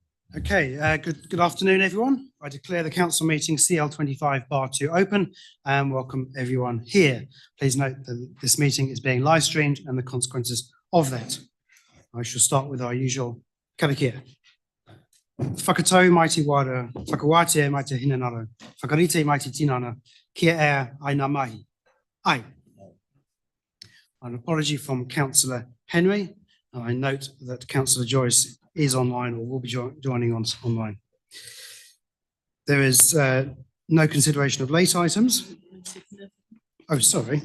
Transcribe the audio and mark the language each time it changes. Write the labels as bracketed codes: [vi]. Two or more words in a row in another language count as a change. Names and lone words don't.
[en] Okay, good afternoon, everyone. I declare the council meeting CL25 Bar 2 open and welcome everyone here. Please note that this meeting is being live streamed and the consequences of that. I shall start with our usual karakia. [mi] Whakatau mai te wara, whakawātea mai te hinanaro, whakarite mai te tinana, kia ea ai ngā mahi. Ai. [en] An apology from Councillor Henry, and I note that Councillor Joyce is online or will be joining us online. There is no consideration of late items. Oh, sorry.